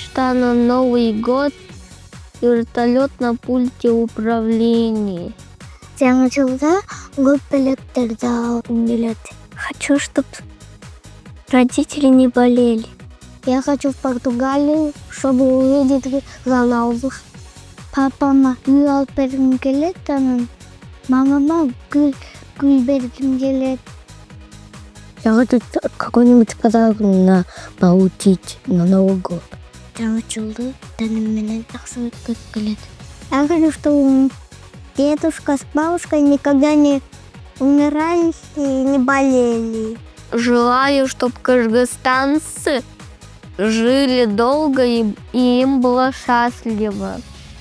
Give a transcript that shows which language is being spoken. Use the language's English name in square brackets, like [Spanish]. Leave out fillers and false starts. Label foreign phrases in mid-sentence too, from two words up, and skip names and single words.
[Russian] когда на Новый год вертолет на пульте управления. [Kyrgyz] жаңа жылда көп билеттерди алгым келет. [Russian] Хочу, чтобы родители не болели. Я хочу в Португалию, чтобы увидеть Роналду. [Kyrgyz] Папама үй алып бергим келет, анан мамама гүл бергим келет. [Russian] Я хочу какой-нибудь подарок получить на Новый год. [Kyrgyz] Жаңа жылды тәнем менен жакшы өткөрүп келет. [Russian] Я хочу, чтобы дедушка с бабушкой никогда не умирали и не болели. Желаю, чтобы кыргызстанцы жили долго и им было счастливо.